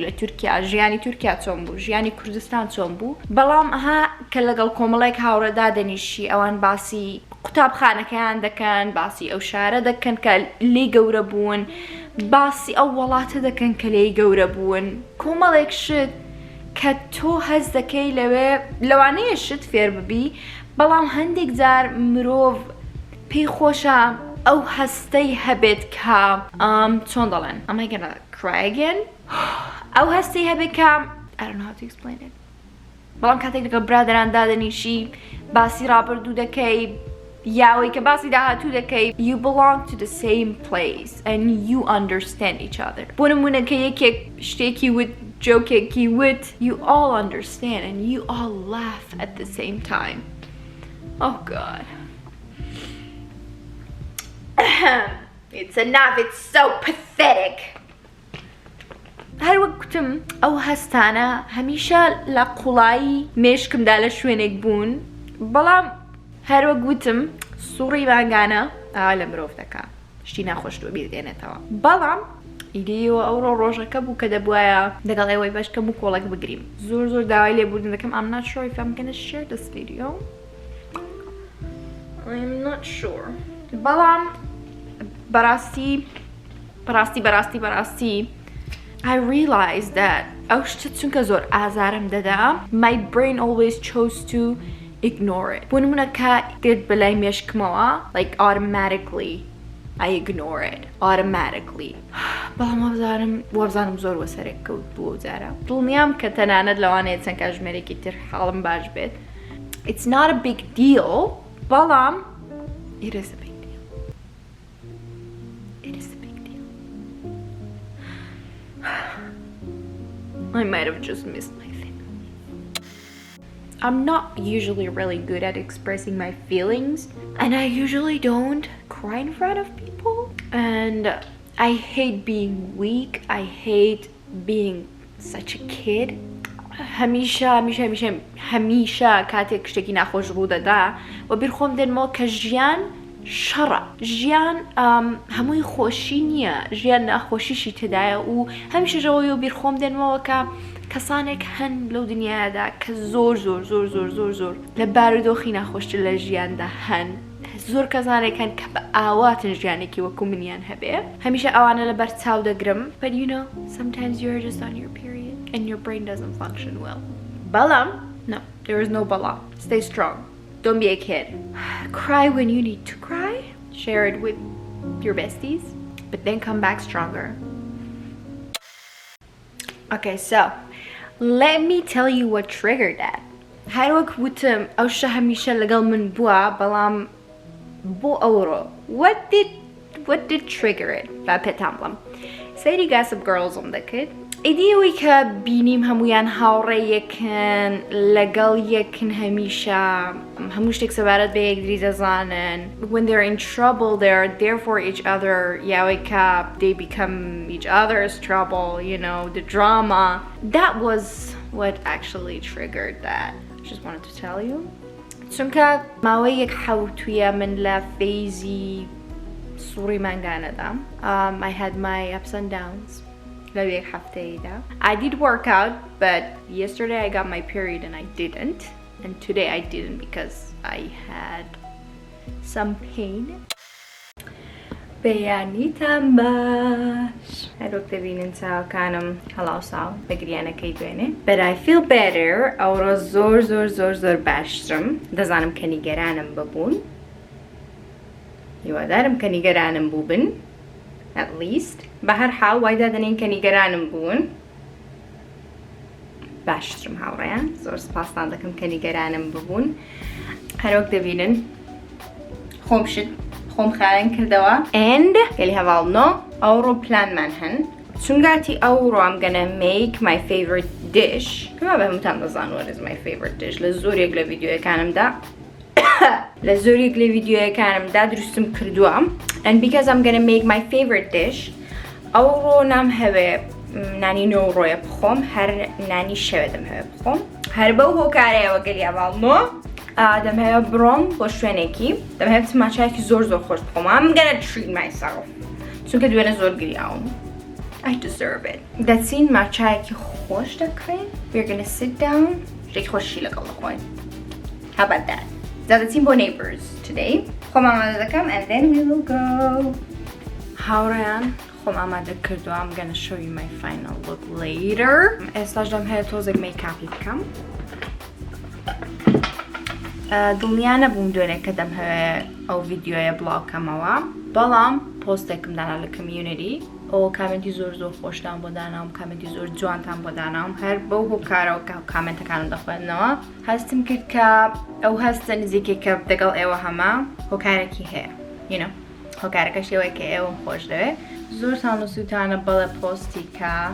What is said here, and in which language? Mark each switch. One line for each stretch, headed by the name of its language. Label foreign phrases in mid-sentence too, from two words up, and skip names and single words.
Central Kurdish: لە تورکیا ژیانی تورکیا چۆن بوو ژیانی کوردستان چۆن بوو بەڵام ئەها کە لەگەڵ کۆمەڵێک هاوڕێدا دەنیشی ئەوان باسی قوتابخانەکەیان دەکەن باسی ئەو شارە دەکەن کە لێ گەورە بوون باسی ئەو وڵاتە دەکەن کە لێی گەورە بوون کۆمەڵێک شت کە تۆ هەز دەکەی لەوێ لەوانەیە شت فێر ببی بەڵام هەندێک جار مرۆڤ پێی خۆشە ئەو هەستەی هەبێت کە چۆن دەڵێن
English: am I gonna cry again
Central Kurdish: ئەو هەستەی هەبێت کە
English: I don't know how to explain it
Central Kurdish: بەڵام کاتێک لەگەڵ برادران دادەنیشی باسی ڕابردوو دەکەی یاوەی کە باسی داهاتوو دەکەی
English: you belong to the same place and you understand each other
Central Kurdish: بۆ نمونە کە یەکێک شتێکی وت جۆکێکی وت
English: you all understand and you all laugh at the same time oh god it's enough it's so pathetic
Central Kurdish: هەر وەکتم ئەو هەستانە هەمیشە لە قوڵایی مێشکمدا لە شوێنێک بوون بەڵام هەر وەک گوتم سوڕی بانگانە ئاوا لە مرۆڤ دەکا شتی ناخۆشتوە بیردێنێتەوە بەڵام ئیدەیەوە ئەوڕۆ ڕۆژەکە بوو کە دەبوایە دەگەڵ ئێوەی بەشکەم و کۆڵێک بگریم زۆر داوای لێبوردن دەکەم
English: I'm not sure if I'm gonna share this video I'm not sure
Central Kurdish: بەڵام بەڕاستی
English: I realized that
Central Kurdish: ئەو شتە چونکە زۆر ئازارم دەدا
English: my brain always chose to ignore it بۆ
Central Kurdish: نمونە کە دێت بەلای مێشکمەوە
English: like automatically I ignore it automatically
Central Kurdish: بەڵام وەبزانم زۆر وەسەرێک کەوت بووە جارە دڵنیام کە تەنانەت لەوانەیە چەند کاتژمێرێکی تر حاڵم باش بێت
English: it's not a big deal
Central Kurdish: بەڵام
English: it is a big deal it is a big deal I might have just missed my thing I'm not usually really good at expressing my feelings and I usually don't cry in front of people and I hate being weak I hate being such a kid هەمیشە کاتێک
Central Kurdish: شتێکی ناخۆش ڕوو دەدا و بیرخۆم دێنمەوە کە ژیان شەڕە ژیان هەمووی خۆشی نییە ژیان ناخۆشیشی تێدایە و هەمیشەژەوەی و بیرخۆم دێنمەوە کە کەسانێک هەن لەو دنیادا کە زۆر لە بارودۆخی ناخۆشتر لە ژیاندا هەن زۆر کەسانێک هەن کە بە ئاواتن ژیانێکی وەکو منیان هەبێ هەمیشە ئەوانە لەبەر چاو دەگرم
English: but you know sometimes you're just on your period and your brain doesn't function well
Central Kurdish: بەڵام no
English: there is no بەڵام stay strong don't be a kid cry when you need to cry share it with your besties but then come back stronger okay so let me tell you what triggered that
Central Kurdish: هەر وەک وتم ئەو شە هەمیشە لەگەڵ من بووە بەڵام بۆ ئەوڕۆ
English: what did trigger it
Central Kurdish: با پێتان بڵم سەیری Gossip Girlsم دەکرد ئیدیەوەی کە بینیم هەمویان هاوڕێ یەکن لەگەڵ یەکن هەمیشە هەموو شتێک سەبارەت بە یەکتری دەزانن
English: when they're in trouble they're there for each other
Central Kurdish: یاوەی کە
English: they become each other's trouble you know the drama that was what actually triggered that I just wanted to tell you
Central Kurdish: چونکە ماوەی یەک حەوتویە من لە فەیزی سووڕی مانگانەدا
English: I had my ups and downs
Central Kurdish: لەو یەک هەفتەیەدا
English: I did work out but yesterday I got my period and I didn't and today I didn't because I had some pain
Central Kurdish: بەیانیتان باش هەروەک دەبینن چاوەکانم هەڵاوساو بە گریانەکەی دوێنێ
English: but I feel better
Central Kurdish: ئەوڕۆ زۆر باشترم دەزانم کە نیگەرانم ببوون هیوادارم کە نیگەرانم بووبن
English: at least
Central Kurdish: بە هەر حاڵ وای دادەنین کە نیگەرانم بوون باشترم هاوڕێیان زۆر سپاسان دەکەم کە نیگەرانم ببوون هەروەک دەبینن خۆم خاوێن کردەوە and گەلی هەواڵنۆ ئەوڕۆ پلانمان هەن چونگاتی ئەوڕۆ
English: I'm gonna make my favorite dish
Central Kurdish: کەما بە هەمووتان دەزانن
English: what is my favorite dish
Central Kurdish: لە زۆرێک لە ڤیدیۆیەکانمدا دروستم کردووە
English: and because I'm gonna make my favorite dish
Central Kurdish: ئەوڕۆ نام هەوێ نانی نۆڕۆیە بخۆم هەر نانی شەوێ دەم هەوێ بخۆم هەر بەو هۆکارەیەوە گەلی هەواڵنۆ دەمهەوێت بڕۆم بۆ شوێنێکی دەمهەوێت ماچایەکی زۆر خۆش بخۆم
English: I'm gonna treat
Central Kurdish: myself چونکە دوێنە زۆر گریاوم
English: I deserve it
Central Kurdish: دەچین ماچایەکی خۆش دەکڕین
English: we're gonna sit down
Central Kurdish: شتێکی خۆشی لەگەڵ دەخۆین
English: how about that
Central Kurdish: دەچین بۆ neighbors today خۆم ئامادە دەکەم
English: and then we will go
Central Kurdish: هاوڕێیان خۆم ئامادە کردووە
English: I'm gonna show you my final look later
Central Kurdish: ئێستاش دەمهەوێت تۆزێک میکاپی بکەم دڵنیا نەبووم دوێنێ کە دەمهەوێت ئەو ڤیدیۆیە بڵاوکەمەوە بەڵام پۆستێکم دانا لە کمیونیتی ئەو کامنتی زۆر خۆشتان بۆ داناوم کامنتی زۆر جوانتان بۆ داناوم هەر بەو هۆکارەوە کە کامنتەکانم دەخوێندنەوە هەستم کرد کە ئەو هەستە نزیکێکە دەگەڵ ئێوە هەمە هۆکارێکی هەیە هۆکارەکەش ئێوەیە کە ئێوەم خۆش دەوێت زۆرتان سووتانە بەڵێ پۆستی کە